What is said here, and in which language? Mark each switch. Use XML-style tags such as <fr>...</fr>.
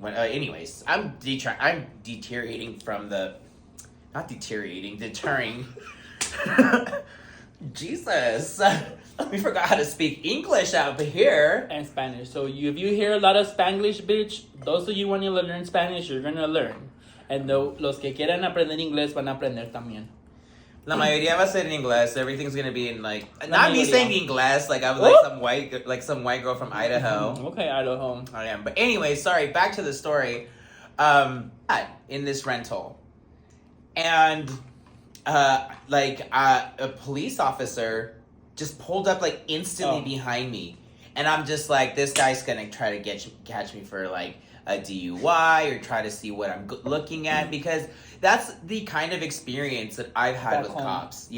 <en>Anyways, I'm deteriorating from the, not deteriorating, deterring. Jesus, we forgot how to speak English out here. And Spanish. So if you hear a lot of Spanglish, bitch, those of you want to learn Spanish, you're gonna learn.</en> <es>And los que quieran aprender inglés van a aprender también. La mayoría va a ser en inglés.</es> <en>Everything's gonna be in like</en> <es>La</es> <en>not me</en> <es>mayoría.</es> <en>saying inglés. Like I was like some white girl from Idaho. Okay, Idaho. I am. But anyway, sorry. Back to the story. In this rental, and a police officer just pulled up like instantly behind me, and I'm just like, this guy's gonna try to catch me for like a DUI or try to see what I'm looking at, because that's the kind of experience that I've had with cops.</en>